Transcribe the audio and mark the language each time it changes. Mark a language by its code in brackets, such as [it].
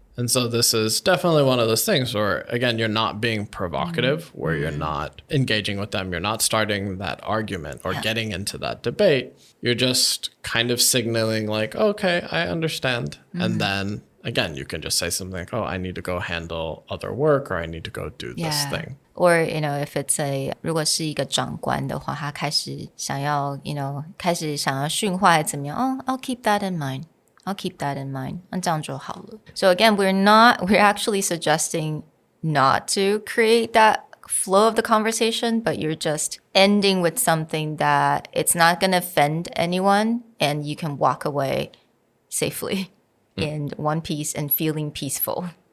[en] And so this is definitely one of those things where, again, you're not being provocative, where you're not engaging with them. You're not starting that argument or getting into that debate. You're just kind of signaling like, okay, I understand. And then again, you can just say something like, oh, I need to go handle other work, or I need to go do this thing. Or, if it's [zh] 如果是一个长官的话，他开始想要训话还怎么样？ [en] I'll keep that in mind. I'll keep that in mind. [zh] 那这样就好了。 [en] So again, we're actually suggesting not to create that flow of the conversation, but you're just ending with something that it's not going to offend anyone and you can walk away safely in one piece and feeling peaceful.